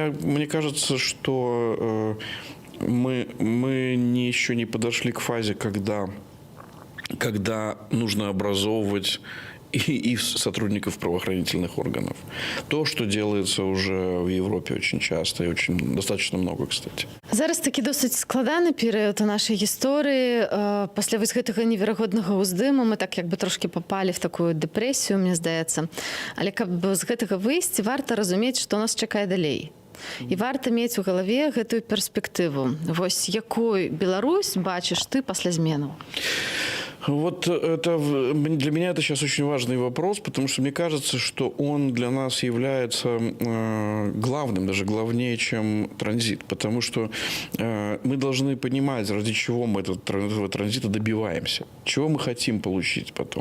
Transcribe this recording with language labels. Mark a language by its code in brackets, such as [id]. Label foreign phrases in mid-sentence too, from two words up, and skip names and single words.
[ru] Поэтому мне кажется, что мы еще не подошли к фазе, когда нужно образовывать и сотрудников правоохранительных органов. То, что делается уже в Европе очень часто и очень достаточно много, кстати. [be] Зараз такі досить складаны перыяд у нашай гісторыі. Пасля вось гэтага неверагоднага ўздыму мы так як бы трошки [ru] попали в такую [be] дэпрэсію, мне здаецца. Але каб з гэтага выйсці, варта разумець, што нас чакае далей. І варта мець у галаве гэтую перспектыву. Вось якой Беларусь бачыш ты пасля зменаў? [ru] Вот это для меня это сейчас очень важный вопрос, потому что мне кажется, что он для нас является главным, даже главнее, чем транзит. Потому что мы должны понимать, ради чего мы этого транзита добиваемся, чего мы хотим получить потом.